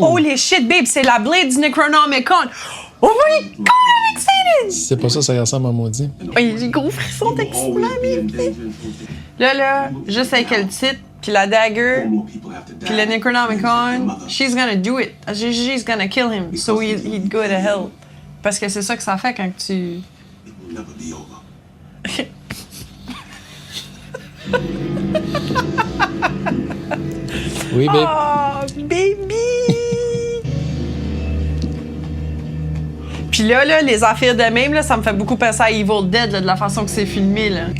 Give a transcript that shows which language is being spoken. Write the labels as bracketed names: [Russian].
[English] Holy shit, babe, [French] c'est la blade du Necronomicon! [English] Oh my God, I'm excited! [French] Si c'est pas ça, ça ressemble à maudit. Oh, il y a des gros frissons d'excitement, babe. Là, juste avec le titre, puis la dagger, puis le Necronomicon, [English] she's gonna do it. She's gonna kill him, so he'd go to hell. [French] Parce que c'est ça que ça fait quand tu... [English] It will never be over. [French] Oui, babe. [English] Oh, baby! [French] Puis là, les affaires de même, là, ça me fait beaucoup penser à Evil Dead, là, de la façon que c'est filmé, là.